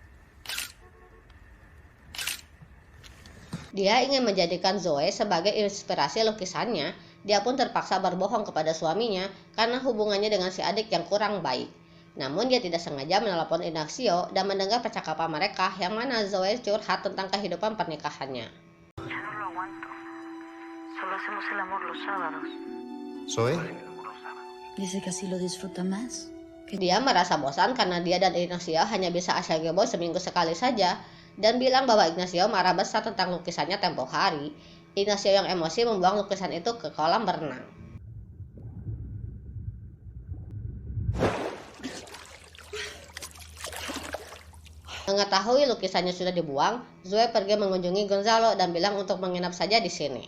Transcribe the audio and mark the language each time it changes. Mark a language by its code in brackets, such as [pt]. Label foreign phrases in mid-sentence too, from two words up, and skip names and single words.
[id] Dia ingin menjadikan Zoe sebagai inspirasi lukisannya. Dia pun terpaksa berbohong kepada suaminya karena hubungannya dengan si adik yang kurang baik. Namun dia tidak sengaja menelepon Ignacio dan mendengar percakapan mereka yang mana Zoe curhat tentang kehidupan pernikahannya. [es] Ya no lo aguanto. Solo hacemos el amor los sábados. ¿Zoe? Dice que así lo disfruta más. [id] Dia merasa bosan karena dia dan Ignacio hanya bisa asyagebo seminggu sekali saja dan bilang bahwa Ignacio marah besar tentang lukisannya tempo hari. Ignacio yang emosi membuang lukisan itu ke kolam berenang. Mengetahui lukisannya sudah dibuang, Zoe pergi mengunjungi Gonzalo dan bilang untuk menginap saja di sini.